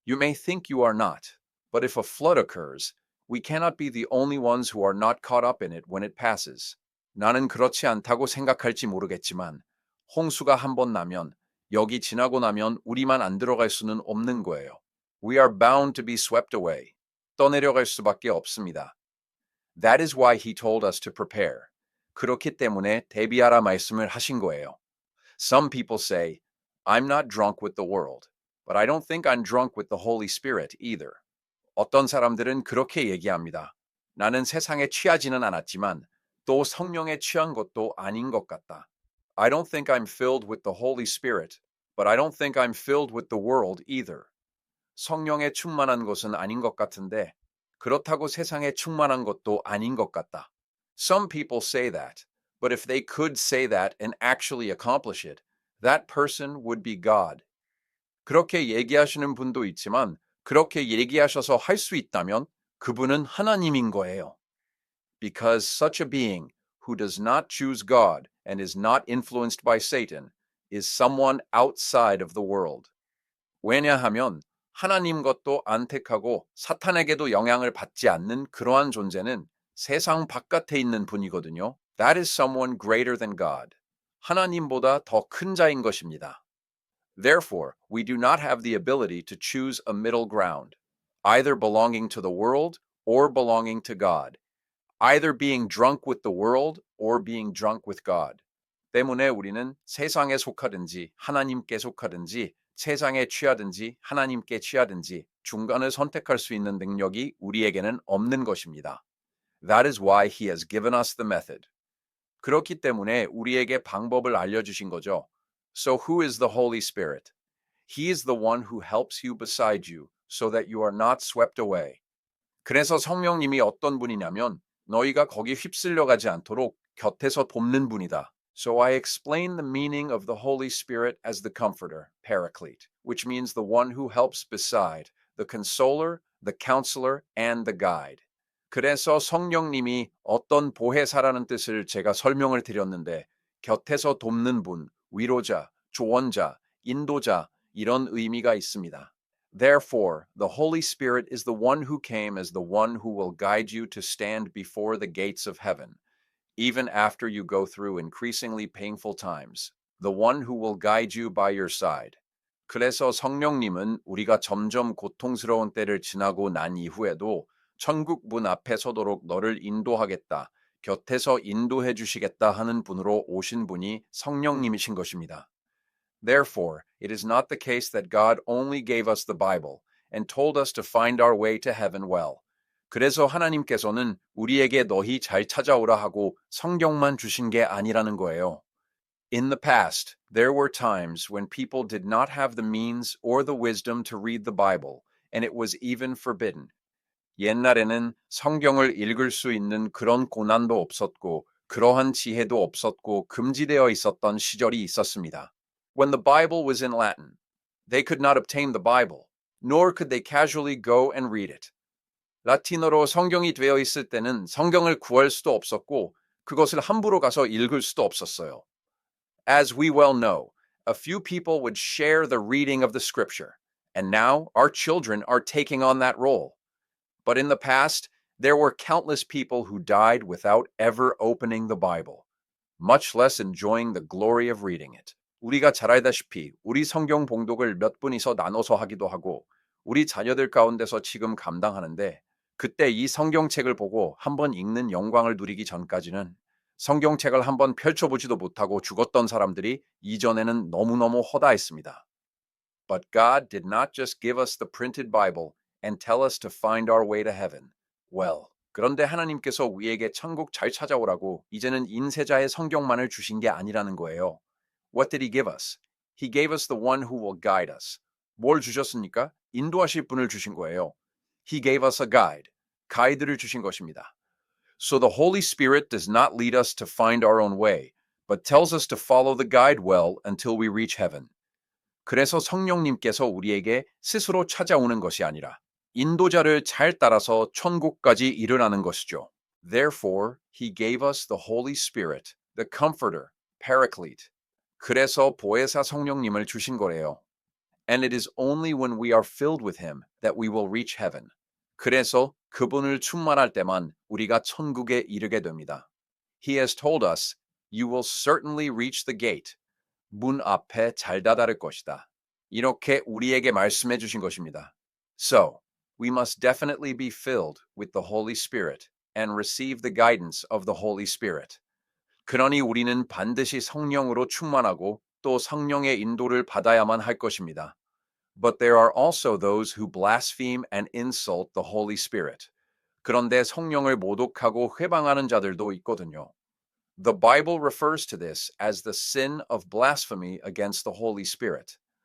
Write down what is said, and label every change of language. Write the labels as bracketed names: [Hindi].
[English] You may think you are not, but if a flood occurs, we cannot be the only ones who are not caught up in it when it passes. [Korean] 나는 그렇지 않다고 생각할지 모르겠지만 홍수가 한 번 나면 여기 지나고 나면 우리만 안 들어갈 수는 없는 거예요. [English] We are bound to be swept away. [Korean] 떠내려갈 수밖에 없습니다. [English] That is why he told us to prepare. [Korean] 그렇기 때문에 대비하라 말씀을 하신 거예요. [English] Some people say, I'm not drunk with the world, but I don't think I'm drunk with the Holy Spirit either. [Korean] 어떤 사람들은 그렇게 얘기합니다. 나는 세상에 취하지는 않았지만 또 성령에 취한 것도 아닌 것 같다. [English] I don't think I'm filled with the Holy Spirit, but I don't think I'm filled with the world either. [Korean] 성령에 충만한 것은 아닌 것 같은데 그렇다고 세상에 충만한 것도 아닌 것 같다. [English] Some people say that, but if they could say that and actually accomplish it, that person would be God. [Korean] 그렇게 얘기하시는 분도 있지만 그렇게 얘기하셔서 할 수 있다면 그분은 하나님인 거예요. [English] Because such a being who does not choose God and is not influenced by Satan is someone outside of the world. [Korean] 왜냐하면 하나님 것도 안 택하고 사탄에게도 영향을 받지 않는 그러한 존재는 세상 바깥에 있는 분이거든요. [English] That is someone greater than God. [Korean] 하나님보다 더 큰 자인 것입니다. [English] Therefore, we do not have the ability to choose a middle ground, either belonging to the world or belonging to God, either being drunk with the world or being drunk with God. [Korean] 때문에 우리는 세상에 속하든지 하나님께 속하든지 세상에 취하든지 하나님께 취하든지 중간을 선택할 수 있는 능력이 우리에게는 없는 것입니다. [English] That is why he has given us the method. [Korean] 그렇기 때문에 우리에게 방법을 알려주신 거죠. [English] So who is the Holy Spirit? He is the one who helps you beside you so that you are not swept away. [Korean] 그래서 성령님이 어떤 분이냐면 너희가 거기 휩쓸려 가지 않도록 곁에서 돕는 분이다. [English] So I explain the meaning of the Holy Spirit as the Comforter, Paraclete, which means the one who helps beside, the Consoler, the Counselor, and the Guide. [Korean] 그래서 성령님이 어떤 보혜사라는 뜻을 제가 설명을 드렸는데 곁에서 돕는 분, 위로자, 조언자, 인도자 이런 의미가 있습니다. [English] Therefore, the Holy Spirit is the one who came as the one who will guide you to stand before the gates of heaven, even after you go through increasingly painful times, the one who will guide you by your side. [Korean] 그래서 성령님은 우리가 점점 고통스러운 때를 지나고 난 이후에도 천국 문 앞에 서도록 너를 인도하겠다, 곁에서 인도해 주시겠다 하는 분으로 오신 분이 성령님이신 것입니다. [English] Therefore, it is not the case that God only gave us the Bible and told us to find our way to heaven well. [Korean] 그래서 하나님께서는 우리에게 너희 잘 찾아오라 하고 성경만 주신 게 아니라는 거예요. [English] In the past, there were times when people did not have the means or the wisdom to read the Bible, and it was even forbidden. [Korean] 옛날에는 성경을 읽을 수 있는 그런 고난도 없었고, 그러한 지혜도 없었고, 금지되어 있었던 시절이 있었습니다. [English] When the Bible was in Latin, they could not obtain the Bible, nor could they casually go and read it. [Korean] 라틴어로 성경이 되어 있을 때는 성경을 구할 수도 없었고, 그것을 함부로 가서 읽을 수도 없었어요. [English] As we well know, a few people would share the reading of the scripture, and now our children are taking on that role. But in the past, there were countless people who died without ever opening the Bible, much less enjoying the glory of reading it. [Korean] 우리가 잘 알다시피 우리 성경 봉독을 몇 분이서 나눠서 하기도 하고 우리 자녀들 가운데서 지금 감당하는데 그때 이 성경책을 보고 한번 읽는 영광을 누리기 전까지는 성경책을 한번 펼쳐보지도 못하고 죽었던 사람들이 이전에는 너무너무 허다했습니다. [English] But God did not just give us the printed Bible and tell us to find our way to heaven. [Korean] Well, 그런데 하나님께서 우리에게 천국 잘 찾아오라고 이제는 인쇄자의 성경만을 주신 게 아니라는 거예요. [English] What did he give us? He gave us the one who will guide us. [Korean] 뭘 주셨습니까? 인도하실 분을 주신 거예요. [English] He gave us a guide. [Korean] 가이드를 주신 것입니다. [English] So the Holy Spirit does not lead us to find our own way, but tells us to follow the guide well until we reach heaven. [Korean] 그래서 성령님께서 우리에게 스스로 찾아오는 것이 아니라 인도자를 잘 따라서 천국까지 이르라는 것이죠. [English] Therefore, he gave us the Holy Spirit, the Comforter, Paraclete. [Korean] 그래서 보혜사 성령님을 주신 거래요. [English] And it is only when we are filled with him that we will reach heaven. [Korean] 그래서 그분을 충만할 때만 우리가 천국에 이르게 됩니다. [English] He has told us, you will certainly reach the gate. [Korean] 문 앞에 잘 다다를 것이다. 이렇게 우리에게 말씀해 주신 것입니다. [English] So, we must definitely be filled with the Holy Spirit and receive the guidance of the Holy Spirit. [Korean] 그러니 우리는 반드시 성령으로 충만하고 또 성령의 인도를 받아야만 할 것입니다. [English] But there are also those who blaspheme and insult the Holy Spirit. [Korean] 그런데 성령을 모독하고 회방하는 자들도 있거든요. [English] The Bible refers to this as the sin of blasphemy against the Holy Spirit.